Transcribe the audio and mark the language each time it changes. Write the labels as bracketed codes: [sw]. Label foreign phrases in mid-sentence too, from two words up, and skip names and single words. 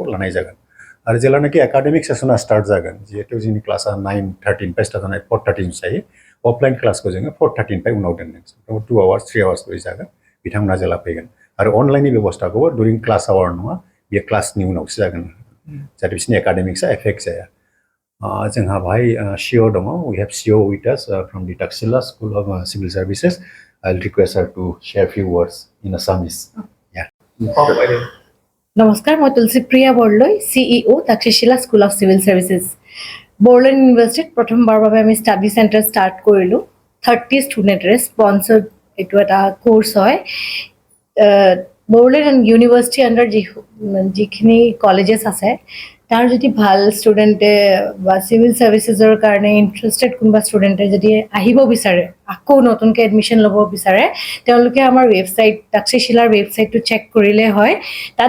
[brx] लानाय जागोन आरो जेब्लानाखि [en] academic session start [brx] जागोन जिहेतु जोंनि क्लासा 9:30 निफ्राय स्टार्ट जानाय 4:30 जायो [en] offline class [brx] जोङो 4:30 निफ्राय उनाव दोनदों 2 आवार्स 3 आवार्स जागोन बिथांमोना जेला फैगोन आरो अनलाइननि बेबस्थाखौबो [en] during class hour [brx] नङा बेयो क्लासनि उनावसो जागोन जाहाथे बिसोरनि [en] academics effect [brx] जाया जोंहा बाहाय सिअ दङ [en] we have CEO with us from the Takshashila School of Civil Services I'll request her to share few words in Assamese [as] নমস্কাৰ মই তুলসীপ্ৰিয়া বৰলৈ CEO Takshashila School of Civil Services Bodoland ইউনিভাৰ্চিটিত প্ৰথমবাৰৰ বাবে আমি [en] study centre start [as] কৰিলোঁ 30 ষ্টুডেণ্টৰে স্পন্সৰ্ড এইটো এটা কোৰ্ছ হয় Bodoland ইউনিভাৰ্চিটি আণ্ডাৰ যিখিনি কলেজেছ আছে তাৰ যদি ভাল ষ্টুডেণ্টে বা [en] civil services [as] কাৰণে ইণ্টাৰেষ্টেড কোনোবা ষ্টুডেণ্টে যদি আহিব বিচাৰে আকৌ নতুনকৈ এডমিশ্যন ল'ব বিচাৰে তেওঁলোকে আমাৰ ৱেবছাইট Takshashilaৰ ৱেবছাইটটো চেক কৰিলে হয় তাত